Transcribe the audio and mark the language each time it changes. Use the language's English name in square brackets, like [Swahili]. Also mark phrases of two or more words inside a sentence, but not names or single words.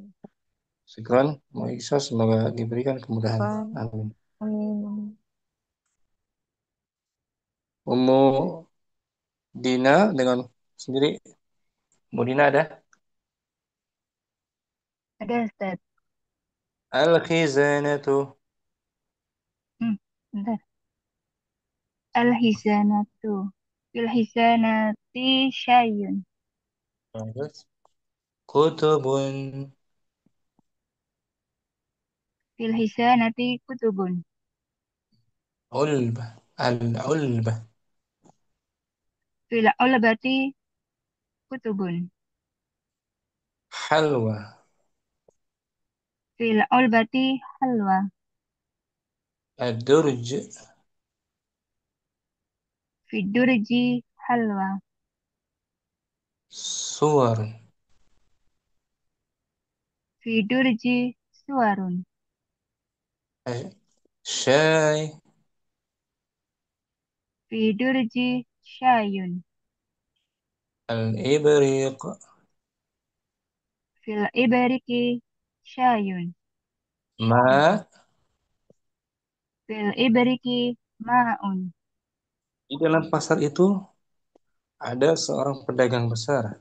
[Indonesian] Syukron, Maisa, semoga diberikan kemudahan. Amin. Amin. Amin. Ummu Dina dengan sendiri. Ummu Dina ada? Ada Ustaz. [Arabic] Al-khizanatu. Bentar. Al-hizanatu. في الخزانة شيء. Terus, kutubun. في الخزانة كتب. علبة. العلبة. في العلبة كتب. Halwa. في العلبة حلوى. Ad-durj. في الدرج حلوى. Suwar. في الدرج صور. Syai. في الدرج شاي. Al-ibriq. في الأباريق شاي. Ma. في الأباريق ماء. [Indonesian] Di dalam pasar itu ada seorang pedagang besar.